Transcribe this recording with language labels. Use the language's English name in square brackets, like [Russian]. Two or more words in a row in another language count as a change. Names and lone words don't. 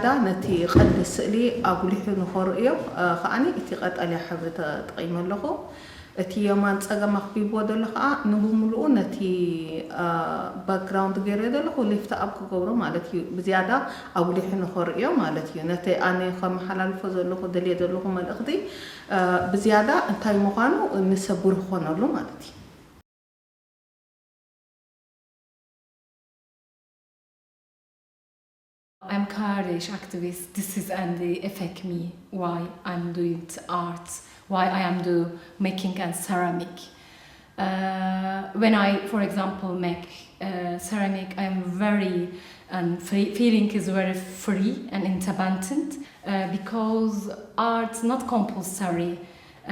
[Tigrinya] ነቲ ቀንዲ ስእሊ ኣጉሊሑ ንኽርእዮ ከዓኒ እቲ ቀጠልያ ሕብሪ ተጠቂመ ኣለኹ እቲ የማን ፀገም ኣኽቢብዎ ዘሎ ከዓ ንብምልኡ ነቲ ባክግራውንድ ገይረ ዘለኹ ሊፍት ኣብ ክገብሮ ማለት እዩ ብዝያዳ ኣጉሊሑ ንኽርእዮ ማለት እዩ ነቲ ኣነ ከመሓላልፎ ዘለኹ ደልየ ዘለኹ መልእኽቲ ብዝያዳ እንታይ ምዃኑ ንሰብር ክኾነሉ ማለት እዩ [English] I'm Kurdish activist. This is and they affect me why I'm doing art, why I am making and ceramic. When I, for example, make ceramic, I'm very feeling is very free and independent because art's not compulsory.